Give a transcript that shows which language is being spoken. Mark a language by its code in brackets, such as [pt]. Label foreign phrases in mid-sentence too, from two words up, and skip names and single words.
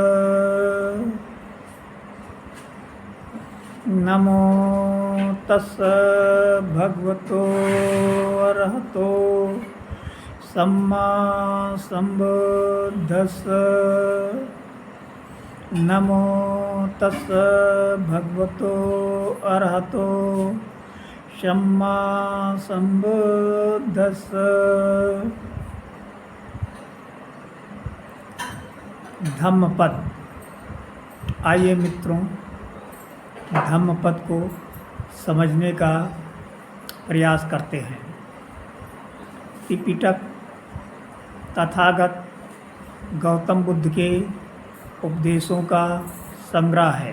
[pi] नमो तस्स भगवतो अरहतो सम्मा संबुद्धस्स। नमो तस्स भगवतो अरहतो सम्मा संबुद्धस्स। [hi] धम्मपद। आइए मित्रों, धम्मपद को समझने का प्रयास करते हैं। त्रिपिटक तथागत गौतम बुद्ध के उपदेशों का संग्रह है।